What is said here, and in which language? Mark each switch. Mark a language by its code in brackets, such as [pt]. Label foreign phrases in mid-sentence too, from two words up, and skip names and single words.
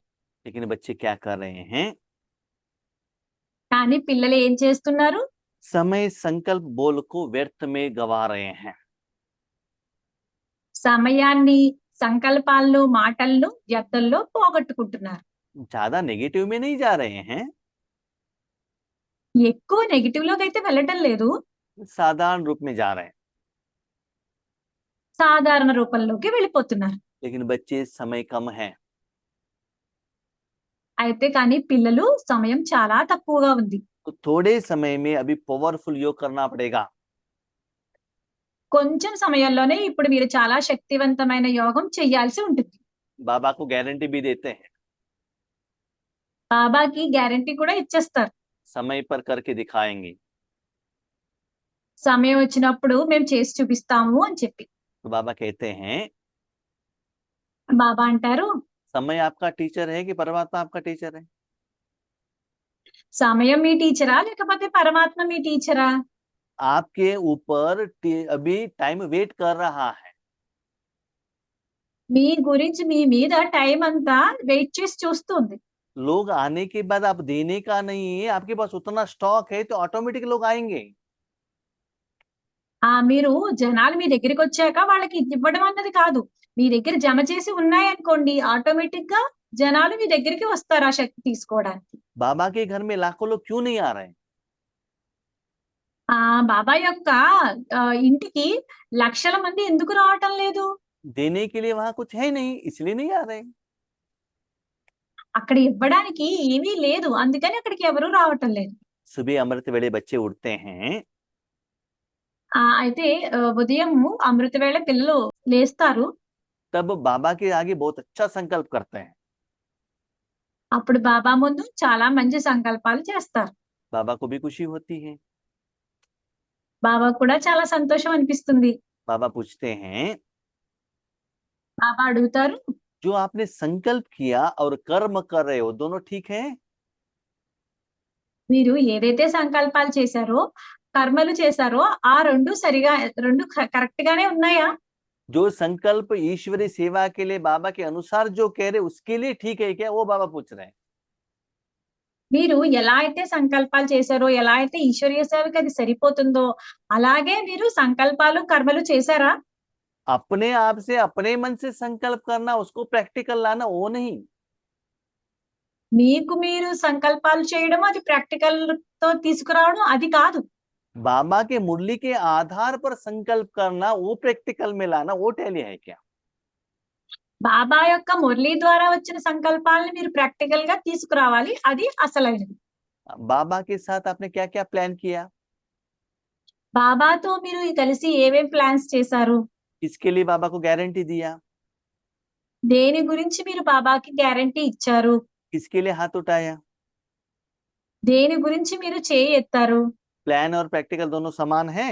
[hi] लेकिन बच्चे क्या कर रहे हैं? [te] కానీ పిల్లలు ఏం చేస్తున్నారు? [hi] समय संकल्प बोल को व्यर्थ में गवा रहे हैं। [te] సమయాన్ని, సంకల్పాలను, మాటలను వ్యర్థంలో పోగొట్టుకుంటున్నారు. [hi] ज्यादा नेगेटिव में नहीं जा रहे हैं, [te] ఎక్కువ నెగిటివ్ లోకి అయితే వెళ్ళటం లేదు, [hi] साधारण रूप में जा रहे हैं। [te] సాధారణ రూపంలోకి వెళ్ళిపోతున్నారు. [hi] लेकिन बच्चे समय कम है, [te] అయితే కానీ పిల్లలు సమయం చాలా తక్కువగా ఉంది. [hi] तो थोड़े समय में अभी पावरफुल योग करना पड़ेगा। [te] కొంచెం సమయంలోనే ఇప్పుడు మీరు చాలా శక్తివంతమైన యోగం చేయాల్సి ఉంటుంది. [hi] बाबा को गारंटी भी देते हैं, [te] బాబాకి గ్యారంటీ కూడా ఇచ్చేస్తారు. [hi] समय पर करके दिखाएंगे। [te] సమయం వచ్చినప్పుడు మేము చేసి చూపిస్తాము అని చెప్పి. [hi] तो बाबा कहते हैं [te] బాబా అంటారు, [hi] समय आपका टीचर है कि परमात्मा आपका टीचर है? [te] సమయం మీ టీచరా లేకపోతే పరమాత్మ మీ టీచరా? [hi] आपके ऊपर अभी [en] time wait [hi] कर रहा है। [te] మీ గురించి మీ మీద టైం అంతా వెయిట్ చేసి చూస్తుంది. [hi] लोग आने के बाद आप देने का नहीं है, आपके पास उतना स्टॉक है तो ऑटोमेटिक लोग आएंगे। [te] మీరు జనాలు మీ దగ్గరికి వచ్చాక వాళ్ళకి ఇవ్వడం అన్నది కాదు, మీ దగ్గర జమ చేసి ఉన్నాయనుకోండి ఆటోమేటిక్ గా జనాలు మీ దగ్గరికి వస్తారు ఆ శక్తి తీసుకోవడానికి. [hi] बाबा के घर में लाखों लोग क्यों नहीं आ रहे? [te] బాబా యొక్క ఇంటికి లక్షల మంది ఎందుకు రావటం లేదు? [hi] देने के लिए वहां कुछ है नहीं, इसलिए नहीं आ रहे। [te] అక్కడ ఇవ్వడానికి ఏమీ లేదు. అందుకని అక్కడికి ఎవరు రావటం లేదు. [hi] सुबह अमृत वेले बच्चे उठते हैं, [te] అయితే ఉదయము అమృత వేళ పిల్లలు లేస్తారు. [hi] तब बाबा के आगे बहुत अच्छा संकल्प करते हैं। [te] అప్పుడు బాబా ముందు చాలా మంచి సంకల్పాలు చేస్తారు. [hi] बाबा को भी खुशी होती है। [te] బాబా కూడా చాలా సంతోషం అనిపిస్తుంది. [hi] बाबा पूछते हैं, [te] బాబా అడుగుతారు, [hi] जो आपने संकल्प किया और कर्म कर रहे हो, दोनों ठीक है? [te] మీరు ఏదైతే సంకల్పాలు చేశారో, కర్మలు చేశారో ఆ 2 సరిగా 2 కరెక్ట్ గానే ఉన్నాయా? [hi] जो संकल्प ईश्वरी सेवा के लिए बाबा के अनुसार जो कह रहे उसके लिए ठीक है क्या, वो बाबा पूछ रहे हैं। [te] మీరు ఎలా అయితే సంకల్పాలు చేశారో, ఎలా అయితే ఈశ్వరీయ సేవకి అది సరిపోతుందో, అలాగే మీరు సంకల్పాలు, కర్మలు చేశారా? [hi] अपने आप से अपने मन से संकल्प करना, उसको प्रैक्टिकल लाना, वो नहीं। [te] మీకు మీరు సంకల్పాలు చేయడం, అది ప్రాక్టికల్‌తో తీసుకురావడం అది కాదు. [hi] बाबा के मुरली के आधार पर संकल्प करना, वो प्रैक्टिकल में लाना, वो टैली है क्या? [te] బాబా యొక్క మురళి ద్వారా వచ్చిన సంకల్పాలను మీరు ప్రాక్టికల్‌గా తీసుకురావాలి. అది అసలైనది. [hi] बाबा के साथ आपने क्या क्या प्लान किया? [te] బాబాతో మీరు కలిసి ఏమేం ప్లాన్స్ చేశారు? [hi] इसके लिए बाबा को गारंटी दिया? [te] దేని గురించి మీరు బాబాకి గ్యారంటీ ఇచ్చారు? [hi] किसके लिए हाथ उठाया? [te] దేని గురించి మీరు చేయి ఎత్తారు? [hi] प्लान और प्रैक्टिकल दोनों समान है?